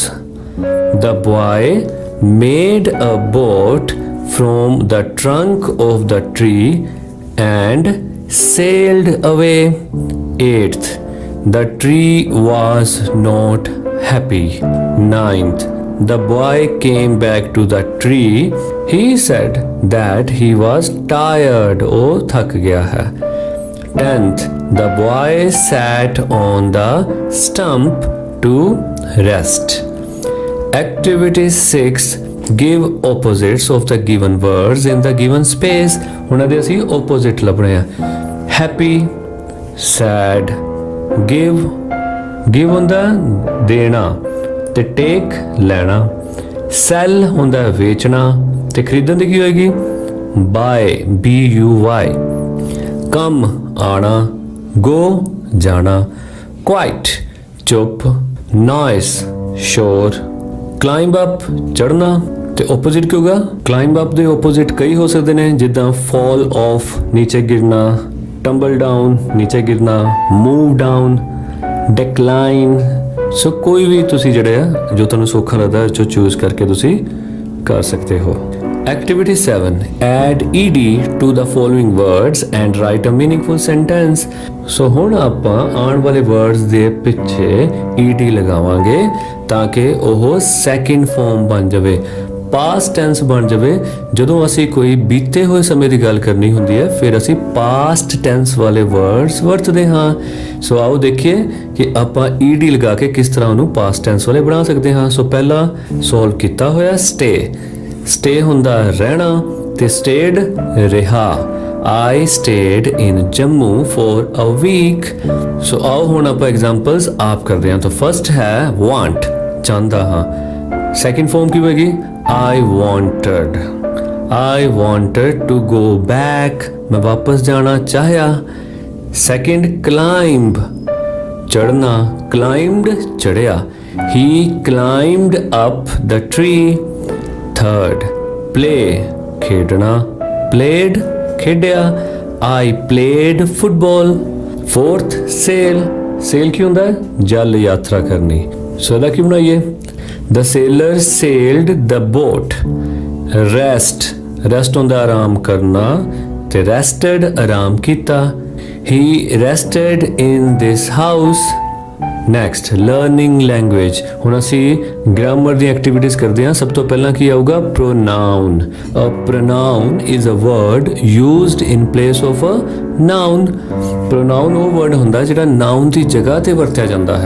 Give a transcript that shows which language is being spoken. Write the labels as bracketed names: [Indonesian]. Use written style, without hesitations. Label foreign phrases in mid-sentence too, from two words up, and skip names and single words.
[English] The boy made a boat from the trunk of the tree and sailed away. 8th, the tree was not happy. 9th, the boy came back to the tree. He said that he was tired. [Hindi] Oh, थक गया है. [English] 10th, the boy sat on the stump to rest. Activity 6, give opposites of the given words in the given space. [Punjabi] ਉਹਨਾਂ ਦੇ ਅਸੀਂ opposite ਲੱਭਣੇ ਆ. [English] Happy, sad, give [Punjabi] ਹੁੰਦਾ ਦੇਣਾ ਤੇ take ਲੈਣਾ. Sell ਹੁੰਦਾ ਵੇਚਣਾ ਤੇ ਖਰੀਦਣ ਦੀ ਕੀ ਹੋਏਗੀ? [English] buy, buy. Come ਆਣਾ, go ਜਾਣਾ. [Punjabi] Quiet ਚੁੱਪ. Noise ਸ਼ੋਰ. [English] Climb up [Punjabi] ਚੜਨਾ ਤੇ opposite ਕੀ ਹੋਗਾ? [English] Climb up [Punjabi] ਦੇ opposite ਕਈ ਹੋ ਸਕਦੇ ਨੇ, ਜਿੱਦਾਂ [English] fall off [Punjabi] ਨੀਚੇ ਗਿਰਨਾ, [English] tumble down [Punjabi] ਨੀਚੇ ਗਿਰਨਾ, [English] move down, decline. [Punjabi] ਸੋ ਕੋਈ ਵੀ ਤੁਸੀਂ ਜਿਹੜੇ ਆ ਜੋ ਤੁਹਾਨੂੰ ਸੌਖਾ ਲੱਗਦਾ ਹੈ ਜੋ ਚੂਜ਼ ਕਰਕੇ ਤੁਸੀਂ ਕਰ ਸਕਦੇ ਹੋ. [English] Activity 7, add ed to the following words and write a meaningful sentence. [Punjabi] ਸੋ ਹੁਣ ਆਪਾਂ ਆਉਣ ਵਾਲੇ words ਦੇ ਪਿੱਛੇ ed ਲਗਾਵਾਂਗੇ ਤਾਂ ਕਿ ਉਹ [English] second form [Punjabi] ਬਣ ਜਾਵੇ, [English] past tense [Punjabi] ਬਣ ਜਾਵੇ. ਜਦੋਂ ਅਸੀਂ ਕੋਈ ਬੀਤੇ ਹੋਏ ਸਮੇਂ ਦੀ ਗੱਲ ਕਰਨੀ ਹੁੰਦੀ ਹੈ ਫਿਰ ਅਸੀਂ [English] past tense [Punjabi] ਵਾਲੇ ਵਰਡਸ ਵਰਤਦੇ ਹਾਂ. ਸੋ ਆਓ ਦੇਖੀਏ ਕਿ ਆਪਾਂ ed ਲਗਾ ਕੇ ਕਿਸ ਤਰ੍ਹਾਂ ਉਹਨੂੰ [English] past tense [Punjabi] ਵਾਲੇ ਬਣਾ ਸਕਦੇ ਹਾਂ. ਸੋ ਪਹਿਲਾ ਸੋਲਵ ਕੀਤਾ ਹੋਇਆ ਸਟੇ ਹੁੰਦਾ ਰਹਿਣਾ ਤੇ ਸਟੇਡ ਰਿਹਾ. [English] I stayed in Jammu for a week. [Punjabi] So आओ ਹੁਣ ਆਪਾਂ एग्जांपल्स ਆਪ ਕਰਦੇ ਹਾਂ. ਤਾਂ ਫਰਸਟ ਹੈ want, ਚਾਹੁੰਦਾ ਹਾਂ. [English] second form [Punjabi] ਕੀ ਹੋਏਗੀ? [English] I wanted to go back. [Punjabi] ਮੈਂ ਵਾਪਸ ਜਾਣਾ ਚਾਹਿਆ. ਸੈਕਿੰਡ climb, ਚੜਨਾ, climbed ਚੜਿਆ. [English] He climbed up the tree. [Punjabi] ਥਰਡ play, ਖੇਡਣਾ, played ਖੇਡਿਆ. [English] I played football. Fourth sail [Punjabi] ਕੀ ਹੁੰਦਾ ਹੈ? ਜਲ ਯਾਤਰਾ ਕਰਨੀ. ਸੋ ਇਹਦਾ ਕੀ ਬਣਾਈਏ? [English] The sailor sailed the boat. [Punjabi] rest ਹੁੰਦਾ ਆਰਾਮ ਕਰਨਾ ਤੇ rested ਆਰਾਮ ਕੀਤਾ. [English] He rested in this house. next learning language. [Punjabi] ਹੁਣ ਅਸੀਂ ਗ੍ਰਾਮਰ ਦੀ ਐਕਟੀਵਿਟੀਜ਼ ਕਰਦੇ ਹਾਂ. ਸਭ ਤੋਂ ਪਹਿਲਾਂ ਕੀ ਆਊਗਾ? ਪ੍ਰੋਨਾਊਨ. [English] A pronoun is a word used in place of a noun. [Punjabi] ਪ੍ਰੋਨਾਊਨ ਉਹ ਵਰਡ ਹੁੰਦਾ ਜਿਹੜਾ ਨਾਊਨ ਦੀ ਜਗ੍ਹਾ ਤੇ ਵਰਤਿਆ ਜਾਂਦਾ ਹੈ.